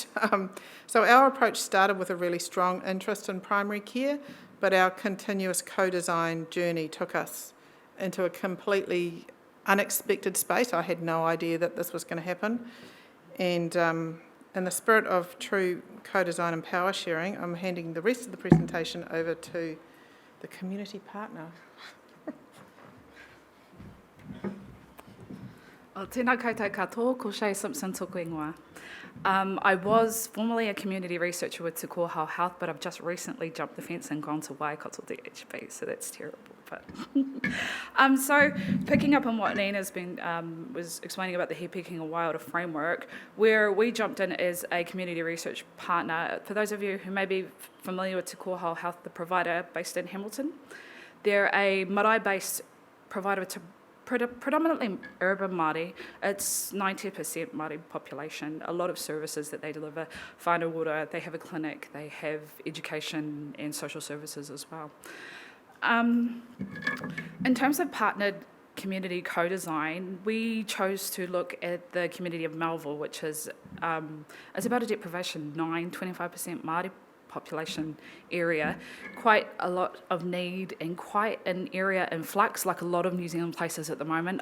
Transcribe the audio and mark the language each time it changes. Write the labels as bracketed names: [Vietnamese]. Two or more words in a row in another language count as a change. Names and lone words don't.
[English] So our approach started with a really strong interest in primary care, but our continuous co-design journey took us into a completely unexpected space. I had no idea that this was going to happen. And in the spirit of true co-design and power sharing, I'm handing the rest of the presentation over to the community partner. [Māori] Tēnā koutou katoa, ko Shay Simpson tōku ingoa. [English] I was formerly a community researcher with Te Koha Health, but I've just recently jumped the fence and gone to Waikato DHB, so that's terrible. But so picking up on what Nina's been was explaining about the He Picking a Wilder framework, where we jumped in as a community research partner. For those of you who may be familiar with Te Koha Health, the provider based in Hamilton, they're a marae-based provider to predominantly urban Māori. It's 90% Māori population, a lot of services that they deliver. Whānau ora, they have a clinic, they have education and social services as well. In terms of partnered community co-design, we chose to look at the community of Melville, which is about a deprivation 25% Māori population area, quite a lot of need and quite an area in flux, like a lot of New Zealand places at the moment.